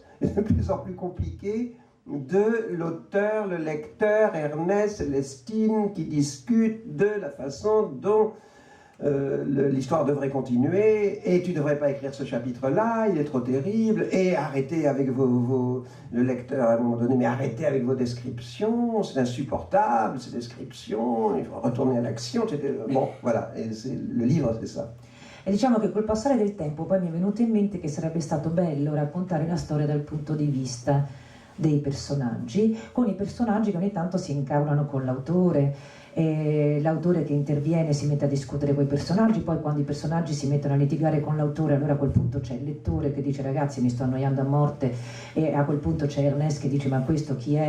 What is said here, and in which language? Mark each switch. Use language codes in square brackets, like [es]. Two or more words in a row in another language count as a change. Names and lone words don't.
[fr] et de plus en plus compliquées, de l'auteur, le lecteur, Ernest, Célestine, qui discutent de la façon dont l'histoire devrait continuer, et tu ne devrais pas écrire ce chapitre-là, il est trop terrible, et arrêtez avec le lecteur à un moment donné, mais arrêtez avec vos descriptions, c'est insupportable, ces descriptions, il faut retourner à l'action, bon, voilà, et le livre c'est ça. [it] E diciamo che col passare del tempo poi mi è venuto in mente che sarebbe stato bello raccontare la storia dal punto di vista dei personaggi, con i personaggi che ogni tanto si incavolano con l'autore, l'autore che interviene si mette a discutere con i personaggi, poi quando i personaggi si mettono a litigare con l'autore, allora a quel punto c'è il lettore che dice ragazzi mi sto annoiando a morte, e a quel punto c'è Ernest che dice ma questo chi è?